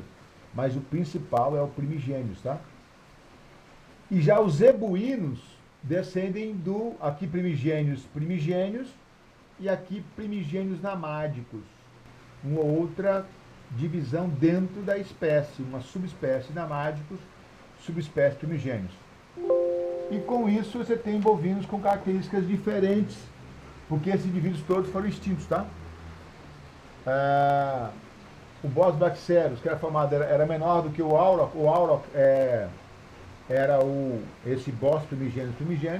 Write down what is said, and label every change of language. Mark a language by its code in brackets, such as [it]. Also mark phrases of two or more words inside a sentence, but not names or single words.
[pt] Mas o principal é o primigênios, tá? E já os zebuínos descendem aqui primigênios e aqui primigênios namádicos. Uma outra divisão dentro da espécie, uma subespécie namádicos, subespécie primigênios. E com isso você tem bovinos com características diferentes, porque esses indivíduos todos foram extintos, tá? O Bos braxeros, que era formado, era menor do que o auroch. O auroch era esse Bos primigênios.